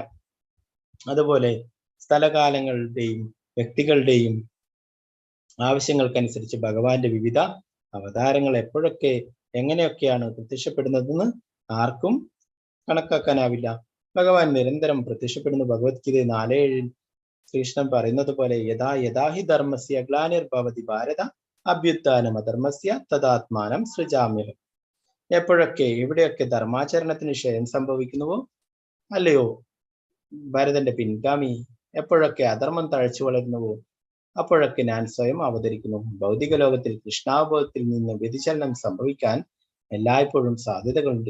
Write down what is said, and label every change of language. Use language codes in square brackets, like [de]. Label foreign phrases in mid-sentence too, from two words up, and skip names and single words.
[ml] അതുപോലെ സ്ഥലകാലങ്ങളുടെയും വ്യക്തികളുടെയും ആവശ്യങ്ങൾക്കനുസരിച്ച് ഭഗവാന്റെ വിവിധ അവതാരങ്ങൾ എപ്പോഴൊക്കെ എങ്ങനെയൊക്കെയാണ് പ്രത്യക്ഷപ്പെടുന്നതെന്ന് ആർക്കും കണക്കാക്കാനാവില്ല. ഭഗവാൻ നിരന്തരം പ്രത്യക്ഷപ്പെടുന്ന ഭഗവത്ഗീത 4:7 ശ്രീകൃഷ്ണൻ പറയുന്നത് പോലെ [sa] യഥാ യഥാഹി ധർമ്മസ്യ ഗ്ലാനിർഭവതി ഭാരത അഭ്യുത്ഥാനം അധർമ്മസ്യ തദാത്മാനം സൃജാമ്യഹം. [ml] എപ്പോഴൊക്കെ എവിടെയൊക്കെ ധർമാചരണത്തിന് ക്ഷയം സംഭവിക്കുന്നുവോ അല്ലയോ ഭരതന്റെ പിൻഗാമി, എപ്പോഴൊക്കെ അധർമ്മം തഴച്ചു വളരുന്നുവോ അപ്പോഴൊക്കെ ഞാൻ സ്വയം അവതരിക്കുന്നു. ഭൗതിക ലോകത്തിൽ കൃഷ്ണാവബോധത്തിൽ നിന്ന് വ്യതിചലനം സംഭവിക്കാൻ എല്ലായ്പ്പോഴും സാധ്യതകളുണ്ട്.